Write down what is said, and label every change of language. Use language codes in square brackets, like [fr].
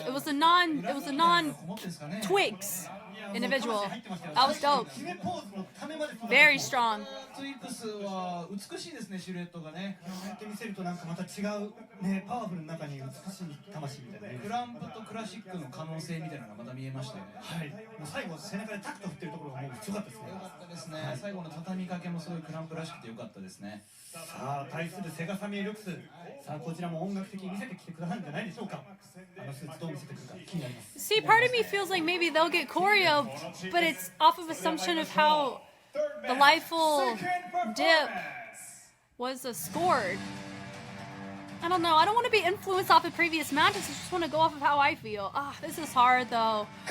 [en] It was a non Twigs individual. That was dope. Very strong. [ja] は美しいですね、シルエットがね。やってみせるとなんかまた違うね、パワフルな中に美しい魂みたいな。クランプとクラシックの可能性みたいなのがまた見えましたよね。はい。もう最後背中でタクト振ってるところがもう強かったですね。良かったですね。最後の畳みかけもすごいクランプらしくて良かったですね。さあ対するセガサミールックス。さあこちらも音楽的に見せてきてくださるんじゃないでしょうか。あのスーツどう見せてくるか気になります。 [en] See, part of me feels like maybe they'll get choreo, but it's off of assumption of how the LIFULL dip was scored. I don't know. I don't want to be influenced off of previous matches. I just want to go off of how I feel. Ah, this is hard though.